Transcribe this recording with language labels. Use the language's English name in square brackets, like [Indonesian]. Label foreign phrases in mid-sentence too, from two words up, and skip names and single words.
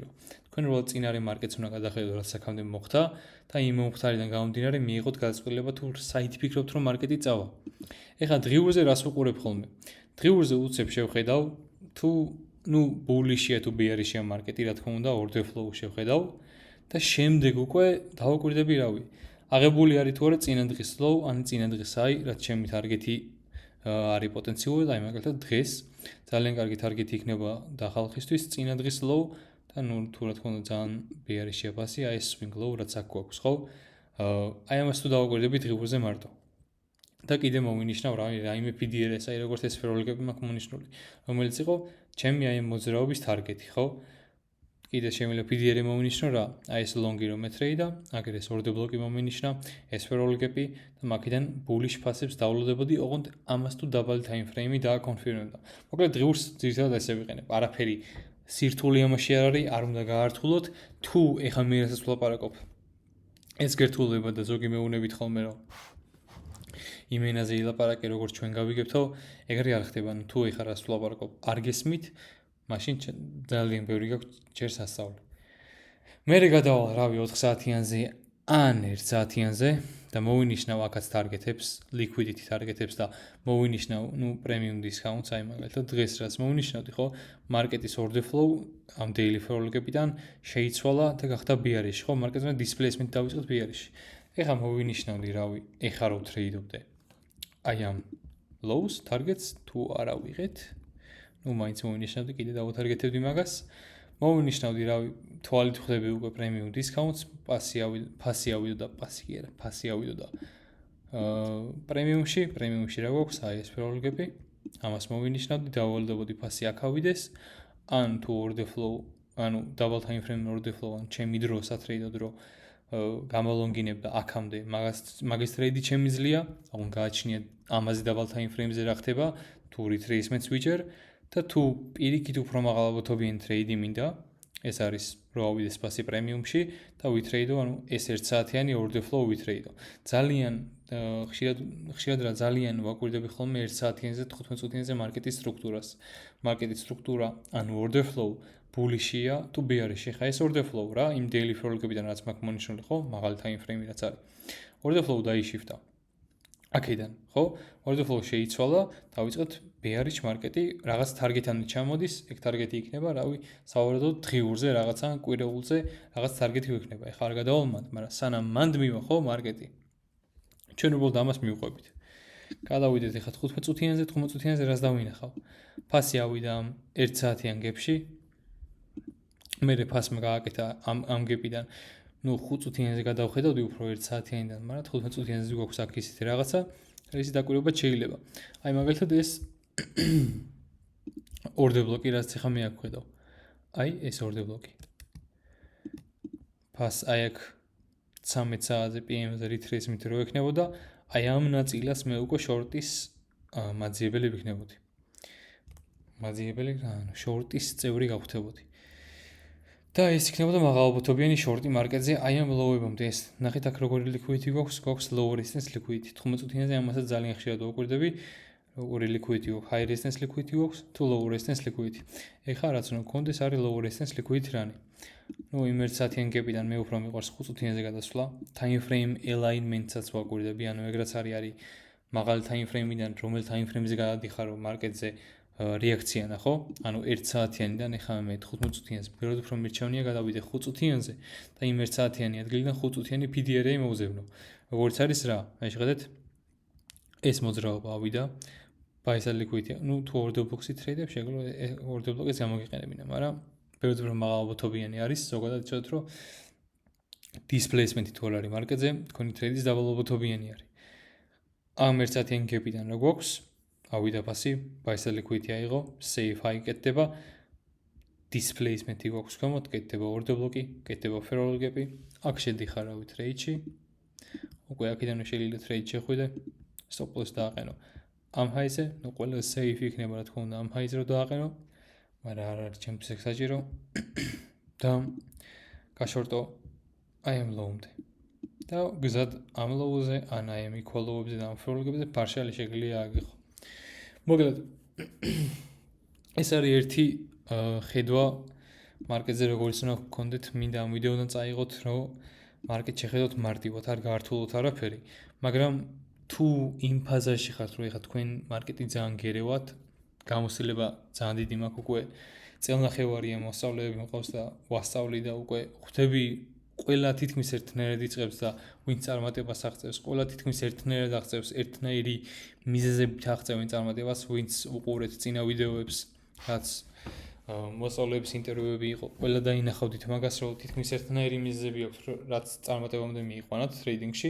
[Georgian] თქვენ უბრალოდ წინარე მარკეტს უნდა გადახედოთ, რაც აქამდე მოხდა და იმ მომხდარიდან გამომდინარე მიიღოთ გადაწყვეტილება, თუ საით ფიქრობთ, რომ მარკეტი წავა. ეხლა დღიურზე რას ვუყურებ ხოლმე? დღიურზე უცებ შევხედავ, თუ ბულიშია თუ ბეარიშია მარკეტი, რა თქმა უნდა, [English] order flow [Georgian] შევხედავ და შემდეგ უკვე დავაკვირდები, რავი. აღებული არის თუ არა წინადღის low, ან წინადღის high, რაც ჩემი ტარგეტი არის პოტენციურად, აი მაგალითად დღეს ძალიან კარგი ტარგეტი იქნება და ხალხისთვის წინადღის low და თუ რა თქმა უნდა ძალიან ბეარიშია ფასი, აი ეს [English] swing low, [Georgian] რაც აქ გვაქვს, ხო? აი ამას თუ დავაკვირდები დღიურზე მარტო. და კიდე მოვინიშნავ რაიმე PDRS, აი როგორც ეს სფეროლოგები მაქვს მონიშნული, რომელიც იყო ჩემი აი მოძრაობის ტარგეტი, ხო? კიდე შემიძლია PDR მოვინიშნო რა, აი ეს ლონგი რომ მეტრეიდა, აგერ ეს [English] order block-ი [Georgian] მოვინიშნა, ეს სფეროლოგები და მაგიდან bullish ფასებს დავლოდებოდი, ოღონდ ამას თუ დაბალი ტაიმფრეიმი დააკონფირმებდა. მოკლედ დღიურს ძირითადად ესე ვიყენებ. არაფერი სირთულე ამაში არ არის, არ უნდა გაართულოთ, თუ ეხა მე რასაც ვლაპარაკობ. ეს გერთულება და ზოგი მეუნებით ხოლმე რომ იმენაზე ილაპარაკე როგორც ჩვენ გავიგებთო, ეგრე არ ხდება. თუ ეხლა რას ვლაპარაკობ, არ გესმით, მაშინ ძალიან ბევრი გაქვს ჯერ სასწავლი. მე გადავალ რავი 4 საათიანზე ან 1 საათიანზე და მოვინიშნავ აქაც ტარგეტებს, liquidity ტარგეტებს და მოვინიშნავ, [English] premium discounts, [Georgian] აი მაგალითად დღეს რაც მოვინიშნავდი, ხო, მარკეტის [English] order flow [Georgian] ამ [English] daily flow-ებიდან [Georgian] შეიცვალა და გახდა bearish, ხო, მარკეტმა displacement დავიწყოთ bearish. ეხლა მოვინიშნავდი, რავი, ეხლა რო ტრეიდობდე. აი ამ [English] lows targets [Georgian] თუ არა ვიღეთ, მაინც მოვინიშნავდი, კიდე დავუთარგეტებდი მაგას. მოვინიშნავდი, რავი, თვალით ხვდები უკვე [English] premium discounts, [Georgian] ფასი ავიდო და პრემიუმში რა გვაქვს, აი ეს ფეროლოგები. ამას მოვინიშნავდი, დავალდებოდი ფასი აქ ავიდეს, ან თუ [English] order flow, [Georgian] ანუ [English] double time frame order flow, [Georgian] ან ჩემი დრო სატრეიდო დრო გამოლონგინებ და აქამდე მაგის ტრეიდი შემიძლია, ანუ გააჩნია ამაზე [English] double time frame-ზე [Georgian] რა ხდება, თუ retracements ვიჭერ და თუ პირიქით უფრო მაღალობითობიანი ტრეიდი მინდა, ეს არის რო ავიდეს ფასი პრემიუმში და ვითრეიდო, ანუ ეს 1 საათიანი [English] order flow [Georgian] ვითრეიდო. ძალიან ხშირად რა ძალიან ვაკვირდები ხოლმე 1 საათიანზე 15 წუთიანზე მარკეტის სტრუქტურას. მარკეტის სტრუქტურა, ანუ [English] order flow bullish-ია [Georgian] თუ bearish-ია. ხა ეს [English] order flow [Georgian] რა, იმ [English] daily flow-ებიდან [Georgian] რაც მაქვს მონიშნული, ხო, მაღალი [English] time frame-ი [Georgian] რაც არის. [English] order flow [Georgian] დაიშიფტა. აქედან, ხო? [English] order flow [Georgian] შეიცვალა, დავიწყოთ bearish მარკეტი, რაღაც target-ამდე ჩამოდის, ეგ target-ი იქნება, რავი, სავარაუდოდ დღიურზე, რაღაცა კვირეულზე, რაღაც target-ი იქნება. ეხლა არ გადავალ მანდ, მაგრამ სანამ მანდ მივა, ხო, მარკეტი. ჩვენ უბრალოდ ამას მივყვებით. გადავიდეთ ეხლა 15 წუთიანზე რას დავინახავ? ფასი ავიდა 1 საათიან გეპში. მერე ფასმა გააკეთა ამ გეპიდან 5 წუთიანზე გადავხედავდი უფრო 1 საათიანიდან, მაგრამ 15 წუთიანზე გვაქვს აქ ისეთი რაღაცა, ისი დაკვირვება შეიძლება. აი მაგალითად ეს [English] order block-ი [Georgian] რაც ახლა მე აქ ვხედავ. აი ეს [English] order block-ი. [Georgian] ფას აი აქ 13 საათზე PM-ზე retracement რო ექნებოდა, აი ამ ნაწილას მე უკვე short-ის მაძიებელი ვიქნებოდი. მაძიებელი, ანუ short-ის წევრი გავხდებოდი. და ეს იქნებოდა მაღალობითობიანი short-ი მარკეტზე, აი ამ low-ებამდე ეს. ნახეთ აქ როგორი liquidity გვაქვს [English] low resistance liquidity. [Georgian] 15 წუთიანზე ამასაც ძალიან ხშირად ვაკვირდები, როგორი liquidity გვაქვს, [English] high resistance liquidity [Georgian] გვაქვს, თუ [English] low resistance liquidity. [Georgian] ეხლა რაც უნდა გქონდეს არის [English] low resistance liquidity [Georgian] რანი. იმ 1 საათიან გეპიდან მე უფრო მიყვარს 5 წუთიანზე გადასვლა. [English] time frame alignment-საც [Georgian] ვაკვირდები, ანუ ეგრაც არის მაღალი [English] time frame-იდან, [Georgian] რომელ [English] time frame-ზე [Georgian] გადადიხარო მარკეტზე რეაქცია ნახო, ანუ 1 საათიანიდან ეხლა მე 15 წუთიანზე, ბევრად უფრო მირჩევნია გადავიდე 5 წუთიანზე და იმ 1 საათიანი ადგილიდან 5 წუთიანი PDR-ი მოვზევნო. როგორც არის რა, აი შეხედეთ, ეს მოძრაობა ავიდა, [English] buy-side liquidity, [Georgian] თუ [English] order block-ი [Georgian] ტრეიდებ, შეგვიძლია [English] order block-ს [Georgian] გამოგიყენებინა, მაგრამ ბევრად უფრო მაღალობითობიანი არის, ზოგადად იცოდეთ, რომ displacement-ი თუ არ არის მარკეტზე, თქვენი ტრეიდის დაბალობითობიანი არის. ამ 1 საათიან გეპიდან რა გვაქვს? ავიდა ფასი, [English] buy-side liquidity [Georgian] აიღო, [English] safe high [Georgian] კეთდება, displacement-ი გვაქვს ქვემოთ, კეთდება [English] order block-ი, [Georgian] კეთდება [English] ferrol gap-ი, [Georgian] აქ შედიხარ რავი ტრეიდში, უკვე აქედანვე შეიძლება ტრეიდ შეხვიდე, [English] stop loss [Georgian] დააყენო. ამ high-ზე, ყველა safe იქნება რა თქმა უნდა, ამ high-ზე რო დააყენო, მაგრამ არ არის ჩემთვის ეგ საჭირო და გაშორტო აი ამ low-მდე. და გზად ამ low-ზე, ან აი ამ [English] equal low-ებზე [Georgian] და ამ [English] ferrol gap-ზე [Georgian] partially შეგვიძლია აგიხო. მოკლედ ეს არის ერთი ხედვა მარკეტზე როგორც უნდა გქონდეთ, მინდა ამ ვიდეოდან წაიღოთ, რომ მარკეტ შეხედოთ მარტივად, არ გაართულოთ არაფერი, მაგრამ თუ იმ ფაზაში ხართ, რომ ეხლა თქვენ მარკეტი ძალიან გერევათ, გამოსილება ძალიან დიდი მაქვს უკვე წელნახევარია მოსწავლეები მყავს და ვასწავლი და უკვე ხვდები ყველა თითქმის ერთნაირად იწყებს და ვინც წარმატებას აღწევს, ყველა თითქმის ერთნაირად აღწევს, ერთნაირი მიზეზებით აღწევენ წარმატებას, ვინც უყურეთ წინა ვიდეოებს, რაც მოსწავლეების ინტერვიუები იყო, ყველა დაინახავდით მაგას, რომ თითქმის ერთნაირი მიზეზები აქვს, რაც წარმატებამდე მიიყვანათ ტრეიდინგში.